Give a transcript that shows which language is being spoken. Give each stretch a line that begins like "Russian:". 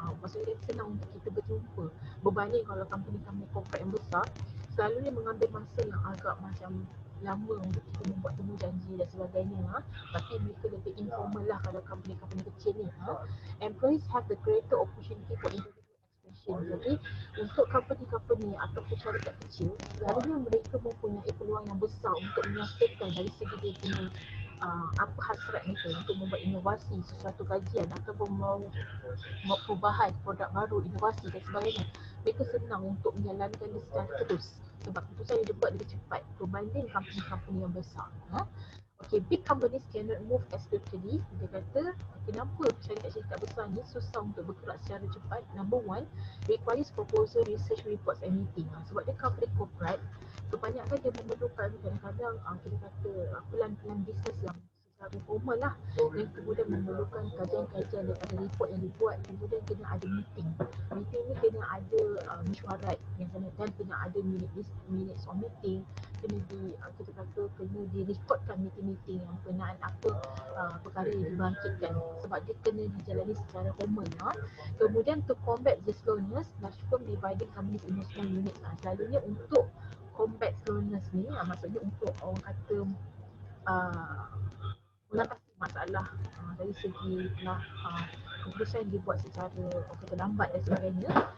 Malay: Maksudnya senang untuk kita berjumpa berbanding kalau company-company corporate yang besar selalunya mengambil masa yang agak macam lama untuk kita membuat temu janji dan sebagainya. Tapi mereka lebih informal lah kalau company-company kecil ni.
English: Employees have the greater opportunity for individual expression.
Malay: Jadi untuk company-company ataupun syarikat kecil, selalunya mereka mempunyai peluang yang besar untuk menyatakan dari segi dia punya apa hasrat mereka untuk membuat inovasi, sesuatu kajian ataupun mau perubahan produk baru, inovasi dan sebagainya. Mereka senang untuk menjalankan dia secara terus, sebab keputusan yang dibuat lebih cepat berbanding company-company yang besar.
English: Big companies cannot move as quickly.
Malay: Dia kata, kenapa syarikat-syarikat besar ni susah untuk bergerak secara cepat?
English: Number one, requires proposal, research, reports and meeting.
Malay: Sebab dia company corporate, kebanyakan dia memerlukan kadang-kadang kita kata pelan-pelan bisnes yang secara formal lah, yang kemudian memerlukan kajian-kajian daripada report yang dibuat, kemudian kena ada meeting ni kena ada mesyuarat yang sana, dan kena ada
English: minutes of meeting,
Malay: kena kita kata kena direkodkan meeting-meeting yang berkenaan apa perkara yang dibangkitkan, sebab dia kena dijalani secara formal. Kemudian
English: to combat the slowness, large firm dividing companies into small units.
Malay: Selalunya untuk
English: combat slowness
Malay: ni, maksudnya untuk orang kata mengatasi masalah dari segi keputusan yang dibuat secara lambat dan sebagainya.